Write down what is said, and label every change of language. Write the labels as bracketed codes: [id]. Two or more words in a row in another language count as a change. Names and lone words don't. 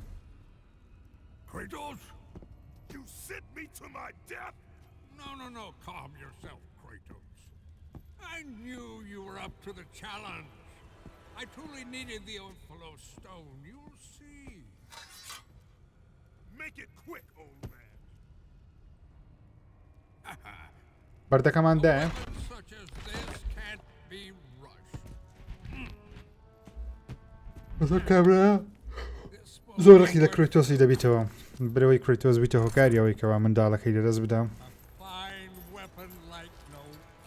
[en] Kratos, you sent me to my death? No, calm yourself, Kratos. I knew you were up to the challenge. I truly needed the Ophalo stone, you'll see. Make it quick, old man. [ckb] بەردەکەمان دایە [en] Such as this can't be rushed. [ckb] بەزۆر کابرا زۆرەخی لە کڕیتۆسی دەبیتەوە برەوەی کڕیتۆس بیتە هۆکاریەوەی کەوا منداڵەکەی لەدەست بدەم [en] Fine weapon like no other.